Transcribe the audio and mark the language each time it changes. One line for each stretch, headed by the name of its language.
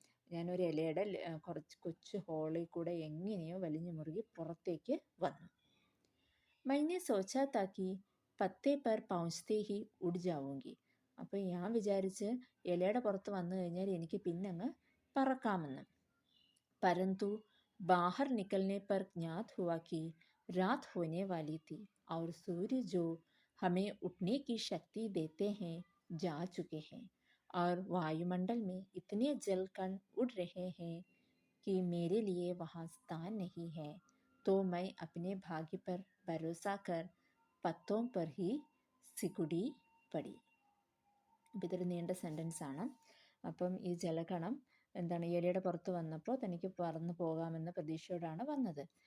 Malayalam: ഞാനൊരു ഇലയുടെ കുറച്ച് കൊച്ചു ഹോളിൽ കൂടെ എങ്ങനെയോ വലിഞ്ഞു മുറുകി പുറത്തേക്ക് വന്നു.
Hindi: मैंने सोचा था कि पत्ते पर पहुँचते ही उड़ जाऊंगी.
Malayalam: അപ്പോൾ ഞാൻ വിചാരിച്ച് ഇലയുടെ പുറത്ത് വന്നു കഴിഞ്ഞാൽ എനിക്ക് പിന്നെ അങ്ങ് പറക്കാമെന്ന്.
Hindi: परंतु बाहर निकलने पर ज्ञात हुआ कि रात होने वाली थी और सूर्य जो हमें उठने की शक्ति देते हैं जा चुके हैं और वायुमंडल में इतने जलकण उड़ रहे हैं कि मेरे लिए वहाँ स्थान नहीं है. तो मैं अपने भाग्य पर भरोसा कर पत्तों पर ही सिकुड़ी पड़ी.
Malayalam: അപ്പോൾ ഇതൊരു നീണ്ട സെൻറ്റൻസ് ആണ്. അപ്പം ഈ ജലകണം എന്താണ് ഇലയുടെ പുറത്ത് വന്നപ്പോൾ തനിക്ക് പറന്നു പോകാമെന്ന പ്രതീക്ഷയോടാണ് വന്നത്.